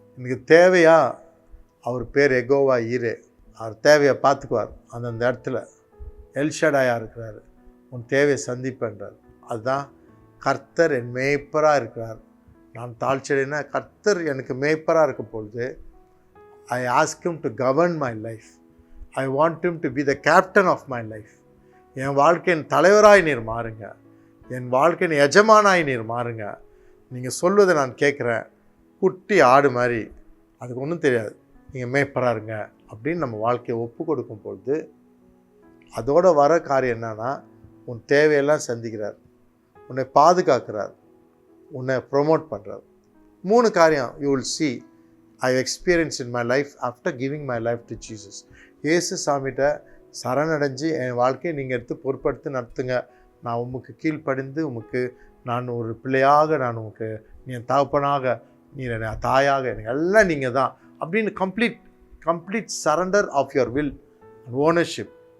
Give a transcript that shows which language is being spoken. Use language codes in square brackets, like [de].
[ta] எனக்கு தேவையா, அவர் பேர் எகோவா ஈரே, அவர் தேவையை பார்த்துக்குவார். அந்தந்த இடத்துல எல்ஷடாயாக இருக்கிறார், உன் தேவையை சந்திப்பேன்றார். அதுதான் கர்த்தர் என் மேய்ப்பராக இருக்கிறார். நான் தாழ்ச்சியடைனா கர்த்தர் எனக்கு மேய்ப்பராக இருக்கும் பொழுது [en] I ask him to govern my life. I want him to be the captain of my life. [ta] என் வாழ்க்கையின் தலைவராய் நீர் மாறுங்க, என் வாழ்க்கையின் எஜமானாய் நீர் மாறுங்க. நீங்கள் சொல்வதை நான் கேட்குறேன், குட்டி ஆடு மாதிரி, அதுக்கு ஒன்றும் தெரியாது, நீங்கள் மேய்ப்பராக இருங்க அப்படின்னு நம்ம வாழ்க்கையை ஒப்பு கொடுக்கும் பொழுது அதோட வர காரியம் என்னன்னா, உன் தேவையெல்லாம் சந்திக்கிறார், உன்னை பாதுகாக்கிறார், உன்னை ப்ரொமோட் பண்ணுறார். [en] 3 காரியம் you will see I experienced in my life after giving my life to Jesus. [ta] இயேசு சாமிகிட்ட சரணடைஞ்சு என் வாழ்க்கையை நீங்கள் எடுத்து பொறுப்படுத்தி நடத்துங்க, நான் உமக்கு கீழ்ப்படிந்து உமக்கு நான் ஒரு பிள்ளையாக, நான் உமக்கு நீ என் தகப்பனாக, நீ என் தாயாக, எனக்கு எல்லாம் நீங்கள் தான் அப்படின்னு [en] Complete surrender of your will and ownership.